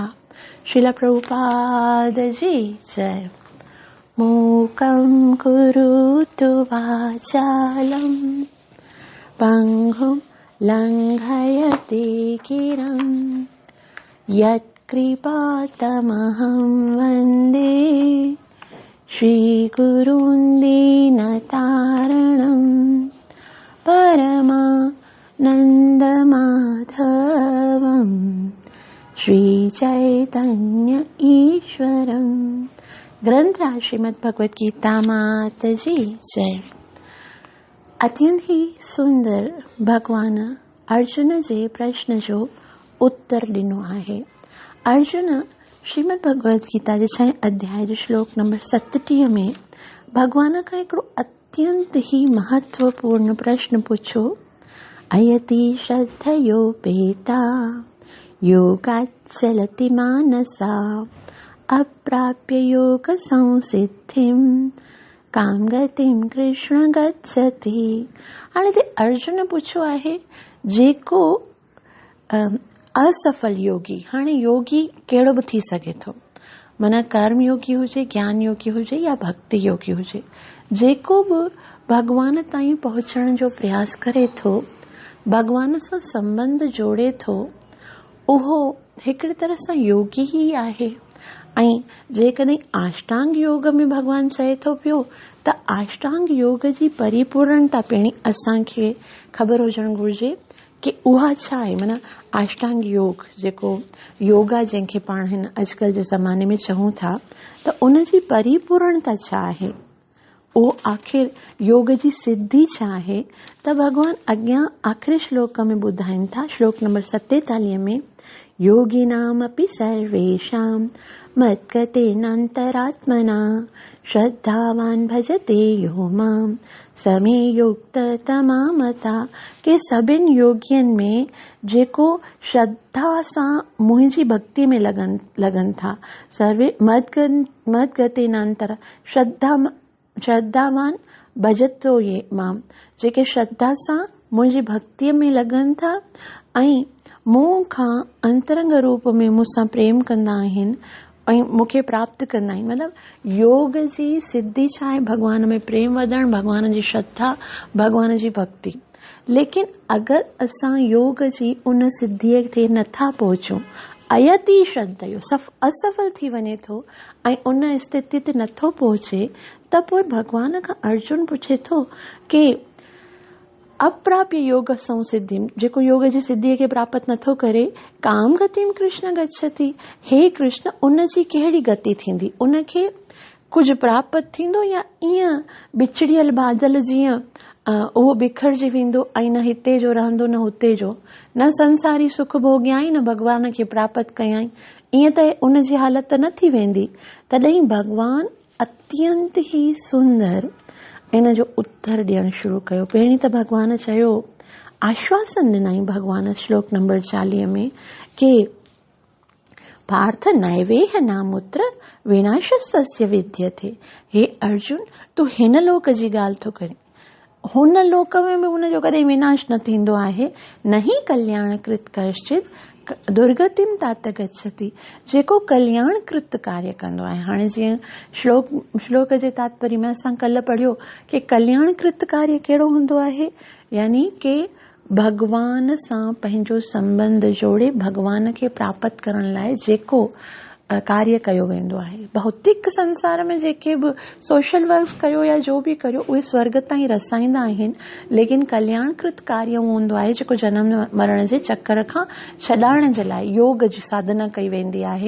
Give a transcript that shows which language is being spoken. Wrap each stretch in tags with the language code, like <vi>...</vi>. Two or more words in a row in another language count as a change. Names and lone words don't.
<sd>श्रील प्रभुपाद जी जय।</sd> <sa>मूकं करोतु वाचालं पंगुं लंघयते गिरं यत्कृपातमहं वन्दे श्रीगुरुं दीनतारणं परमानन्दमाधवं श्रीचैतन्य ईश्वरं।</sa> <sd>ग्रंथराज श्रीमद् भगवद गीता मात जी जय। अत्यंत ही सुंदर भगवान अर्जुन जे प्रश्न जो उत्तर ॾिनो आहे। अर्जुन श्रीमद् भगवद गीता जे 6 अध्याय जो श्लोक नंबर 37 में भगवान खां हिकिड़ो अत्यंत ही महत्वपूर्ण प्रश्न पुछो,</sd> <sa>अयति श्रद्धयोपेता योगात् चलति मानसा अप्राप्य योग संसिद्धिं काम गतिम कृष्ण गच्छति।</sa> <sd>हाणे ते अर्जुन पुछो आहे जेको असफल योगी, हाणे योगी कहिड़ो बि थी सघे थो, माना कर्म योगी हुजे, ज्ञान योगी हुजे या भक्ति योगी हुजे, जेको बि भगवान ताईं पहुचण जो प्रयास करे थो, भगवान सां संबंध जोड़े थो, उहो हिकिड़ी तरह सां योगी ई आहे। ऐं जेकॾहिं अष्टांग योग में भगवान चए थो पियो त अष्टांग योग जी परिपूर्णता पहिरीं असांखे ख़बर हुजणु घुरिजे कि उहा छा आहे। माना अष्टांग योग जेको योगा जंहिंखे पाण हिन अॼुकल्ह जे ज़माने में चऊं था, त उन जी परिपूर्णता छा आहे, उहो आख़िर योग जी सिद्धि छा आहे, त भगवान अॻियां आख़िरी श्लोक में ॿुधाइनि था। श्लोक नंबर 47 में</sd> <sa>योगिनामपि सर्वेषां मद्गतेनान्तरात्मना श्रद्धावान भजते यो मां समे युक्ततमा</sa> <sd>मता, के सभिनि योगियुनि में जेको श्रद्धा सां मुंहिंजी भक्ति में लगन था,</sd> <sa>सर्वे मद्गतेनांतर श्रद्धावान भजतो ये मां,</sa> <sd>जेके श्रद्धा सां मुंहिंजी भक्तिअ में लगन था ऐं मूं खां अंतरंग रूप में मूंसां प्रेम कंदा आहिनि, ऐं मूंखे प्राप्त कंदा आहिनि। मतिलबु योग जी सिद्धि छा आहे? भॻवान में प्रेम वधणु, भॻवान जी श्रद्धा, भॻवान जी भक्ति। लेकिन अगरि असां योग जी उन सिद्धीअ ते नथा पहुचूं, अयति श्रद्धयो असफल थी वञे थो ऐं उन स्थिति ते नथो पहुचे, त पोइ भॻवान खां अर्जुन पुछे थो कि</sd> <sa>अप्राप्य योग संसिद्धिम,</sa> <sd>जेको योग जी सिद्धीअ खे प्राप्त नथो करे,</sd> <sa>काम गतिम कृष्ण गच्छति।</sa> <sd>हे कृष्ण, उन जी कहिड़ी गति थींदी? उनखे कुझु प्राप्त थींदो या ईअं बिछड़ियल बादल जीअं उहो बिखरजी वेंदो ऐं न हिते जो रहंदो न हुते जो, न संसारी सुख भोॻियाई न भॻवान खे प्राप्त कयाई, ईअं त उन जी हालत न थी वेंदी। तॾहिं भॻवान अत्यंत ई सुंदर इन जो उत्तर ॾियणु शुरू कयो। पहिरीं त भॻवान चयो, आश्वासन ॾिनई भॻवान श्लोक नंबर 40 में कि</sd> <sa>पार्थ नैवेह नामुत्र विनाशस्तस्य विद्यते।</sa> <sd>हे अर्जुन, तूं हिन लोक जी ॻाल्हि थो करे, हुन लोक में बि हुनजो कॾहिं विनाश न थींदो आहे।</sd> <sa>न ही कल्याण कृत कश्चित दुर्गतिम तात गच्छति।</sa> <sd>जेको कल्याण कृत कार्य कंदो आहे, हाणे जीअं श्लोक जे तात्पर्य में असां कल्ह पढ़ियो कि कल्याण कृत कार्य कहिड़ो हूंदो आहे, यानी कि भॻवान सां पंहिंजो संबंध जोड़े भॻवान खे प्राप्त करण लाइ जेको कार्य कयो वेंदो आहे। भौतिक संसार में जेके बि</sd> <en>social work</en> <sd>कयो या जो बि कयो, उहे स्वर्ग ताईं रसाईंदा आहिनि, लेकिन कल्याणकृत कार्य हूंदो आहे जेको जनम मरण जे चक्कर खां छॾाइण जे लाइ योग जी साधना कई वेंदी आहे।</sd>